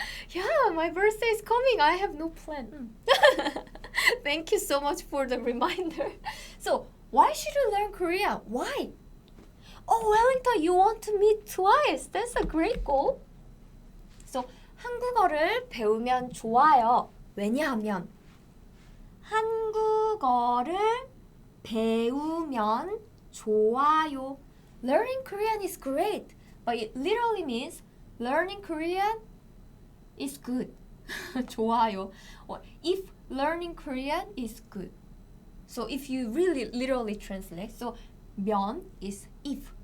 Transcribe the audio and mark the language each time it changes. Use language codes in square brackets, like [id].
[en] Yeah, my birthday is coming. I have no plan. Thank you so much for the reminder. So, why should you learn Korea? Why? Oh, Wellington, you want to meet twice. That's a great goal. [ko] So, 한국어를 배우면 좋아요. 왜냐하면 한국어를 배우면 좋아요. [en] Learning Korean is great, but it literally means learning Korean is good. [ko] 좋아요. [en] Or if learning Korean is good. So if you really literally translate, so 면 is if.